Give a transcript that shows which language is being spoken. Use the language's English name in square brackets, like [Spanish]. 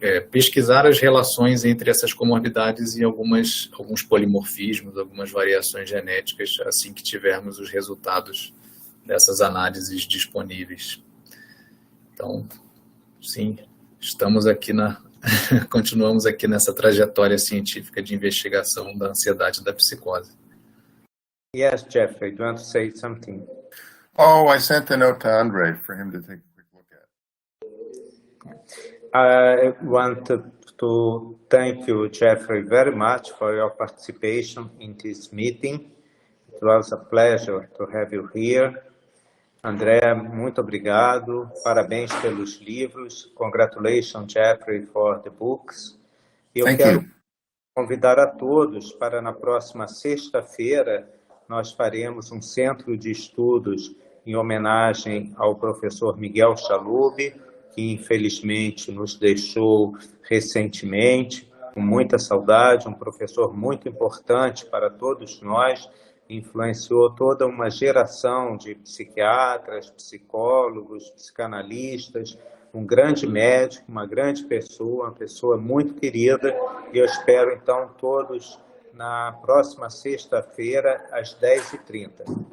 [Portuguese] pesquisar as relações entre essas comorbidades e alguns polimorfismos, algumas variações genéticas, assim que tivermos os resultados dessas análises disponíveis. Então, sim, estamos aqui continuamos aqui nessa trajetória científica de investigação da ansiedade e da psicose. [English] Yes, Jeffrey, do you want to say something? Oh, I sent a note to André for him to take a quick look at. I want to thank you, Jeffrey, very much for your participation in this meeting. It was a pleasure to have you here. André, [Portuguese] muito obrigado. Parabéns pelos livros. [English] Congratulations, Jeffrey, for the books. [Portuguese] E eu quero convidar a todos para na próxima sexta-feira nós faremos um centro de estudos em homenagem ao professor Miguel Chalub, que infelizmente nos deixou recentemente, com muita saudade, um professor muito importante para todos nós, influenciou toda uma geração de psiquiatras, psicólogos, psicanalistas, um grande médico, uma grande pessoa, uma pessoa muito querida, e eu espero então todos na próxima sexta-feira às 10h30.